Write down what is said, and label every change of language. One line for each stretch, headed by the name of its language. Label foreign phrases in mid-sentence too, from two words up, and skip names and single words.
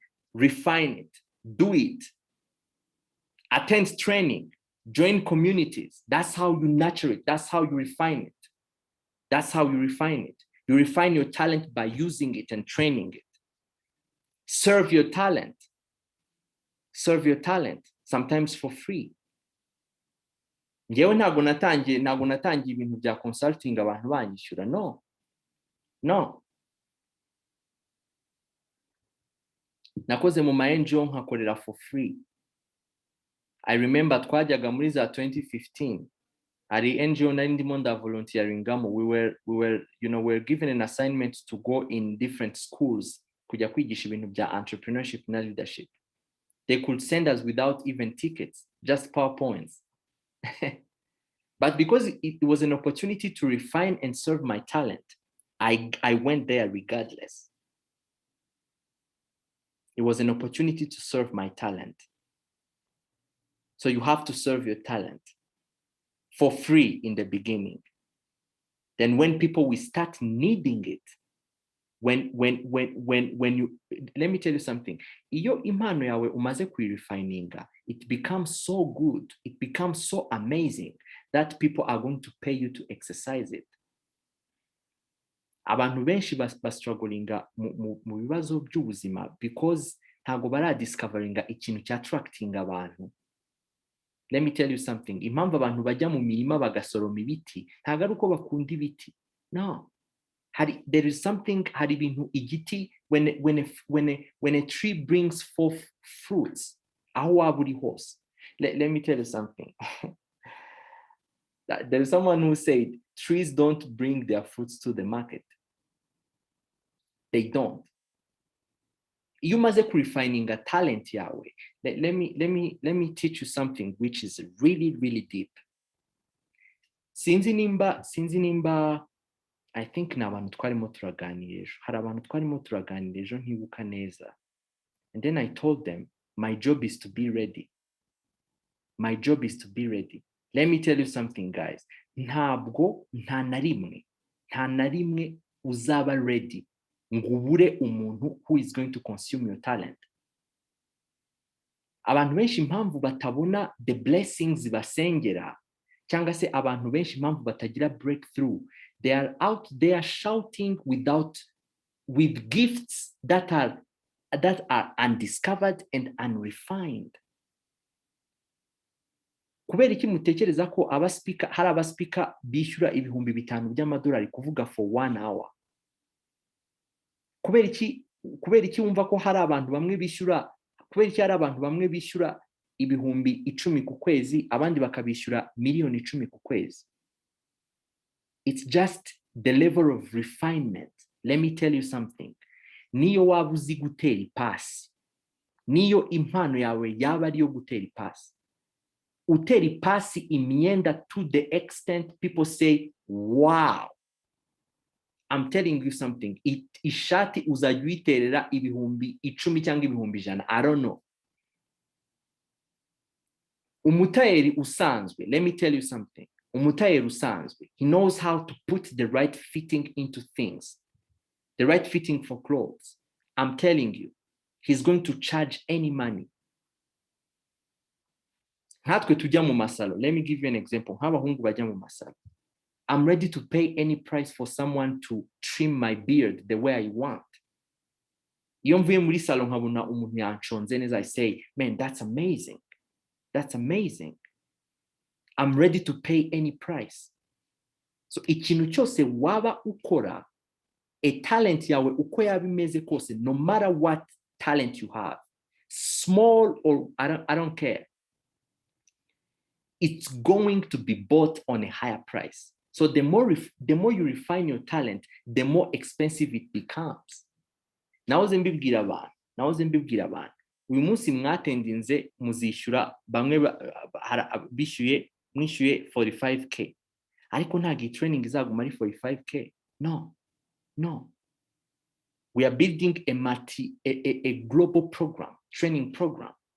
English: Refine it. Do it. Attend training. Join communities. That's how you nurture it. That's how you refine it. That's how you refine it. You refine your talent by using it and training it. Serve your talent. Serve your talent, sometimes for free.
Kinyarwanda: Ngewe ntabwo natangiye ibintu bya consulting abantu banyishyura. No. Nakoze mu ma NGO nkakorera
English: for free. I remember
Kinyarwanda: twajyaga muri za 2015. Ari NGO nari ndimo nda volunteeringamo.
English: We were given an assignment to go in different schools
Kinyarwanda: kujya kwigisha ibintu bya entrepreneurship na leadership.
English: They could send us without even tickets, just PowerPoints. But because it was an opportunity to refine and serve my talent, I went there regardless. It was an opportunity to serve my talent. So you have to serve your talent for free in the beginning. Then when people will start needing it, when you, let me tell you something.
Kinyarwanda: Iyo impano yawe umaze kuirifininga,
English: it becomes so good, it becomes so amazing that people are going to pay you to exercise it.
Kinyarwanda: Abantu benshi bastrugglinga mu bibazo by'ubuzima because ntago baradiscoveringa ikintu cya attracting abantu.
English: Let me tell you something.
Kinyarwanda: Impamvu abantu bajya mu mirima bagasoroma ibiti ntago ari uko bakunda ibiti.
English: No. There is something,
Kinyarwanda: hari ibintu igiti,
English: when a tree brings forth fruits,
Kinyarwanda: aho waba uri hose.
English: Let me tell you something. There is someone who said, trees don't bring their fruits to the market. They don't. You must be refining a talent yawe. Let me teach you something which is really, really deep.
Kinyarwanda: Sinzi nimba
English: I think
Kinyarwanda: ni abantu twarimo turaganira ejo. Hari abantu twarimo turaganira ejo ntibuka neza.
English: And then I told them, my job is to be ready. My job is to be ready. Let me tell you something, guys.
Kinyarwanda: Ntabwo nta na rimwe uzaba ready ngo ubure umuntu
English: who is going to consume your talent.
Kinyarwanda: Abantu benshi impamvu batabona
English: the blessings
Kinyarwanda: basengera, cyangwa se abantu benshi impamvu batagira
English: breakthrough, they are out there shouting with gifts that are undiscovered and unrefined.
Kinyarwanda: Kubera iki mutekereza ko hari abaspika bishyura ibihumbi 5 by'amadolari kuvuga
English: for 1 hour?
Kinyarwanda: Kubera iki wumva ko hari abantu bamwe bishyura ibihumbi 10 ku kwezi, abandi bakabishyura miliyoni 10 ku kwezi?
English: It's just the level of refinement. Let me tell you something.
Kinyarwanda: Niyo waba uzi gutera ipasi, niyo impano yawe yaba ari yo gutera ipasi, utera ipasi imyenda
English: to the extent people say, wow. I'm telling you something.
Kinyarwanda: Ishati uzajya uyiterera ibihumbi 10 cyangwa ibihumbi 100.
English: I don't know.
Kinyarwanda: Umutayeri usanzwe,
English: let me tell you something.
Kinyarwanda: Umutayeri usanzwe,
English: he knows how to put the right fitting into things. The right fitting for clothes. I'm telling you, he's going to charge any money.
Kinyarwanda: Hatwe tujya mu masalo.
English: Let me give you an example.
Kinyarwanda: Nk'abahungu bajya mu masalo.
English: I'm ready to pay any price for someone to trim my beard the way I want.
Kinyarwanda: Iyo mvuye muri salo nkabona umuntu yanshonze neza,
English: I say, man, that's amazing. That's amazing. I'm ready to pay any price. So
Kinyarwanda: ikintu cyose waba ukora,
English: a talent
Kinyarwanda: yawe uko yaba imeze kose,
English: no matter what talent you have, small or I don't care, it's going to be bought on a higher price. So the more you refine your talent, the more expensive it becomes.
Kinyarwanda: Nahoze mbibwira abantu, uyu munsi mwatendinze muzishyura bamwe bishyuye mwishyuye 45k ariko ntabwo iyi training izaguma ari 45k.
English: No, we are building a global program, training program.